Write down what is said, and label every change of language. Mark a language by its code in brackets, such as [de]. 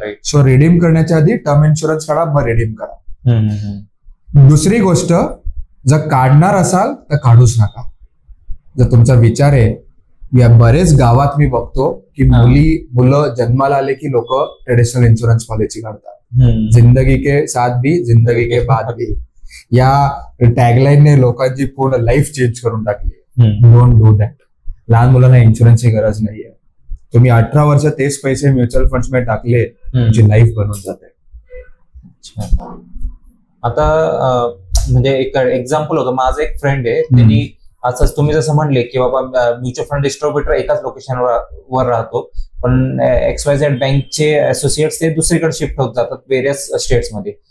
[mr] So redeem करण्याच्या आधी term insurance काढा, मग रिडीम करा. दुसरी गोष्ट, जर काढणार असाल तर काढूच नका. जर तुमचा विचार आहे, या बरेच गावात मी बघतो की मुलं जन्माला आले की लोक ट्रेडिशनल इन्शुरन्स पॉलिसी काढतात. [hi] जिंदगी के साथ भी, जिंदगी के बाद भी, [mr] या टॅगलाईनने लोकांची पूर्ण लाईफ चेंज करून टाकली. [en] Don't do that. [mr] लहान मुलांना इन्शुरन्सची गरज नाहीये. तुम्ही 18 वर्ष तेच पैसे म्युच्युअल फंड्स मध्ये टाकले, तुमची लाईफ बनून जाते. आता म्हणजे एक एक्झाम्पल होतं, माझा एक फ्रेंड आहे, त्यांनी असंच तुम्ही जसं म्हणले की बाबा म्युच्युअल फंड डिस्ट्रीब्युटर एकाच लोकेशनवर राहतो, पण XYZ बँकचे असोसिएट्स ते दुसरीकडे शिफ्ट होत जातात वेरियस स्टेट्समध्ये.